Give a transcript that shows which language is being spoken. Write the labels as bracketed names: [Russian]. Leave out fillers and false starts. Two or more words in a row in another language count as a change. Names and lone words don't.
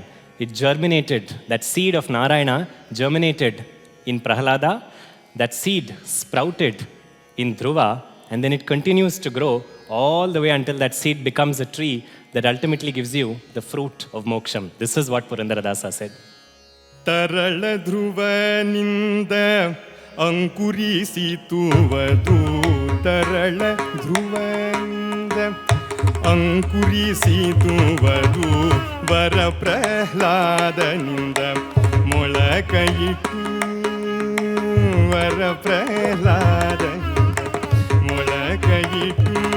[English] It germinated. That seed of Narayana germinated in Prahlada. That seed sprouted in Dhruva. And then it continues to grow all the way until that seed becomes a tree that ultimately gives you the fruit of moksham. This is what Purandaradasa said. [Kannada] ತರಳ ಧ್ರುವನಿಂದ ಅಂಕುರಿಸಿತುವುದು ತರಳ ಧ್ರುವನಿಂದ ಅಂಕುರಿಸಿತುವುದು ವರ ಪ್ರಹ್ಲಾದನಿಂದ ಮೊಳಕಯಿಟ್ಟು ವರ ಪ್ರಹ್ಲಾದನಿಂದ ಮೊಳಕಯಿಟ್ಟು